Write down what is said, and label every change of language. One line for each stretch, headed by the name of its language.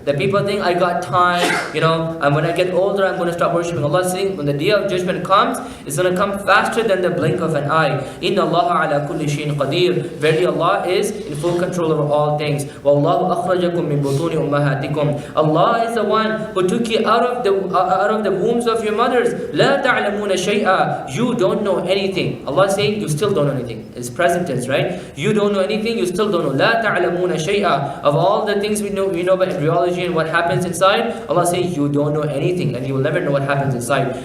English: The people think, I got time, and when I get older I'm going to stop worshipping. Allah is saying when the day of judgment comes, it's going to come faster than the blink of an eye.
Arabic: إِنَّ اللَّهَ عَلَى كُلِّ شَيْءٍ قَدِيرٌ.
English: Verily Allah is in full control over all things.
Arabic: وَاللَّهُ أَخْرَجَكُم مِّن بُطُونِ أُمَّهَاتِكُم.
English: Allah is the one who took you out of the wombs of your mothers.
Arabic: لَا تَعْلَمُونَ شَيْئًا.
English: You don't know anything. Allah is saying you still don't know anything. It's present tense, right? You don't know anything, you still don't know.
Arabic: لَا تَعْلَمُونَ شَيْئًا.
English: Of all the things we know about embryology and what happens inside, Allah says you don't know anything and you will never know what happens inside.